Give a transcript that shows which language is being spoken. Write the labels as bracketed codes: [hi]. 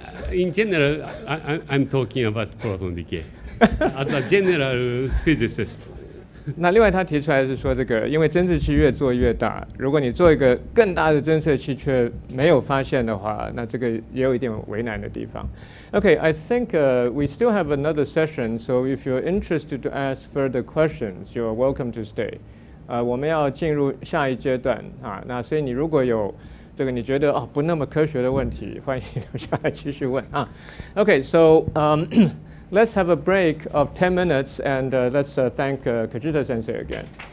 [en] In general, I'm talking about proton decay as a general physicist. [zh] 那另外他提出来是说，这个因为侦测器越做越大，如果你做一个更大的侦测器却没有发现的话，那这个也有一点为难的地方。 [en] Okay, I think we still have another session, so if you're interested to ask further questions, you're welcome to stay. [zh] 我们要进入下一阶段啊，那所以你如果有这个你觉得不那么科学的问题，欢迎留下来继续问啊。 [en] Okay, so let's have a break of 10 minutes, and let's thank Kajita Sensei again.